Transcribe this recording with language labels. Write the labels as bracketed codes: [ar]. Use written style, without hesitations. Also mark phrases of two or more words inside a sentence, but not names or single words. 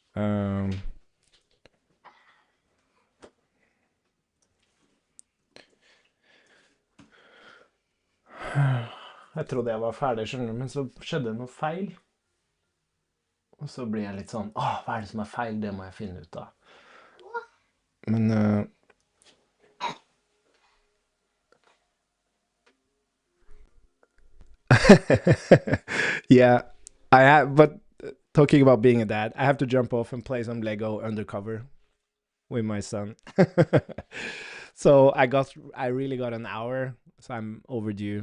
[no] Jeg trodde jeg var ferdig, skjønner du, men så skjedde det noe feil. Og så blir jeg litt sånn hva er det som er feil? Det må jeg finne ut av. [en] Men yeah, but talking about being a dad, I have to jump off and play some Lego Undercover with my son. So I really got an hour, so I'm overdue.